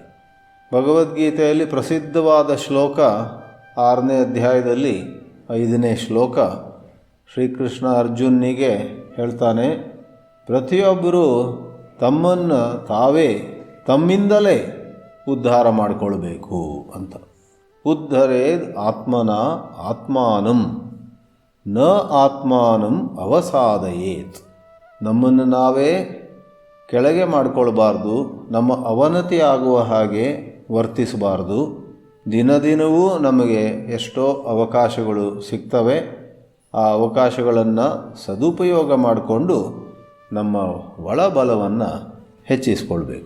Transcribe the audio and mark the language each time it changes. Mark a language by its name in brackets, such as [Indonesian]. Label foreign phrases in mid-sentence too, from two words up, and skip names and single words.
[Kannada] ಭಗವದ್ಗೀತೆಯಲ್ಲಿ ಪ್ರಸಿದ್ಧವಾದ ಶ್ಲೋಕ 6ನೇ ಅಧ್ಯಾಯದಲ್ಲಿ 5ನೇ ಶ್ಲೋಕ. ಶ್ರೀಕೃಷ್ಣ ಅರ್ಜುನಿಗೆ ಹೇಳ್ತಾನೆ, ಪ್ರತಿಯೊಬ್ಬರೂ ತಮ್ಮನ್ನು ತಾವೇ ತಮ್ಮಿಂದಲೇ ಉದ್ಧಾರ ಮಾಡಿಕೊಳ್ಬೇಕು ಅಂತ. [Sanskrit] ಉದ್ಧರೇದ್ ಆತ್ಮನ ಆತ್ಮಾನಂ ನ ಆತ್ಮಾನಂ ಅವಸಾದಯೇತ್. [Kannada] ನಮ್ಮನ್ನು ನಾವೇ ಕೆಳಗೆ ಮಾಡಿಕೊಳ್ಬಾರ್ದು, ನಮ್ಮ ಅವನತಿ ಆಗುವ ಹಾಗೆ ವರ್ತಿಸಬಾರ್ದು. ದಿನದಿನವೂ ನಮಗೆ ಎಷ್ಟೋ ಅವಕಾಶಗಳು ಸಿಗ್ತವೆ. ಆ ಅವಕಾಶಗಳನ್ನು ಸದುಪಯೋಗ ಮಾಡಿಕೊಂಡು ನಮ್ಮ ಒಳಬಲವನ್ನು ಹೆಚ್ಚಿಸ್ಕೊಳ್ಬೇಕು.